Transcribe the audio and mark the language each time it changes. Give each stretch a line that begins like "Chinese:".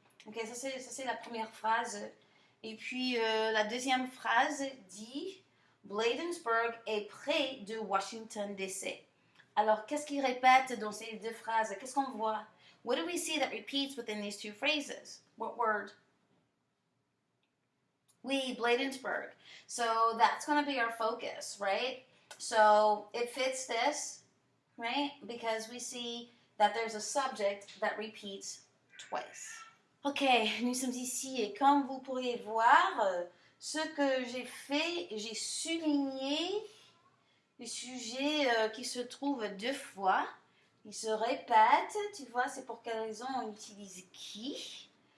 French: Okay, ça c'est la première phrase. Et puis la deuxième phrase dit Bladensburg est près de Washington DC. Alors, qu'est-ce qu'il répète dans ces deux phrases? Qu'est-ce qu'on voit?
English: What do we see that repeats within these two phrases? What word? Oui, Bladensburg. So that's going to be our focus, right? So it fits this, right? Because we see that there's a subject that repeats twice.
French: Ok, nous sommes ici et comme vous pourriez voir, ce que j'ai fait, j'ai souligné le sujet qui se trouve deux fois. Il se répète, tu vois, c'est pour quelle raison on utilise qui.